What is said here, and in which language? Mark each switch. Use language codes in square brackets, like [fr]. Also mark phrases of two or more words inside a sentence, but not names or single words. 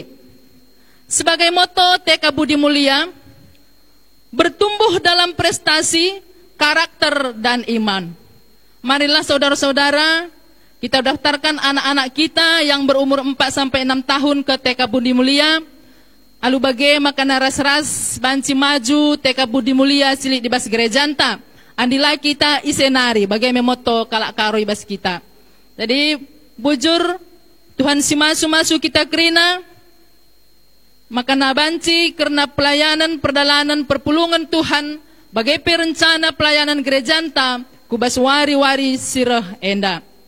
[id] Sebagai moto TK Budi Mulia, bertumbuh dalam prestasi, karakter, dan iman. Marilah saudara-saudara, kita daftarkan anak-anak kita yang berumur 4 sampai 6 tahun ke TK Budi Mulia, [btx] Alu bage makana ras-ras banci maju teka budi mulia silik di bas gerejanta. Andilai kita isenari bagai memoto kalak karo ibas kita. Jadi bujur Tuhan si masu kita kerina makana banci karena pelayanan perdalanan perpulungan Tuhan bagai perencana pelayanan gerejanta kubas wari-wari sirah enda.